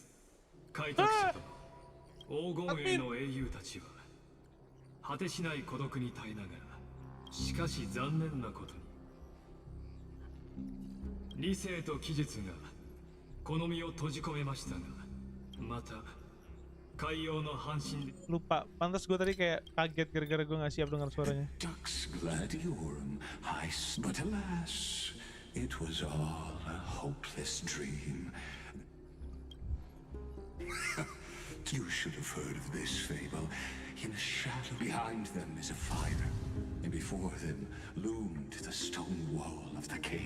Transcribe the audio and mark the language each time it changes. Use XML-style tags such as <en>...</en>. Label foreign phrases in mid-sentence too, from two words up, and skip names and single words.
<ja>開拓者と黄金への英雄たちは果てしない孤独に耐えながら、しかし残念なことに理性と奇術がこの身を閉じ込めましたが、また海洋の半神。</ja> <id>Lupa, pantas gue tadi kayak kaget gara-gara gue nggak siap dengar suaranya.</id> <en>Dux Gladiorum, but alas, it was all a hopeless dream. You should have heard of this fable. In a shadow behind them is a fire, and before them loomed the stone wall of the cave.</en>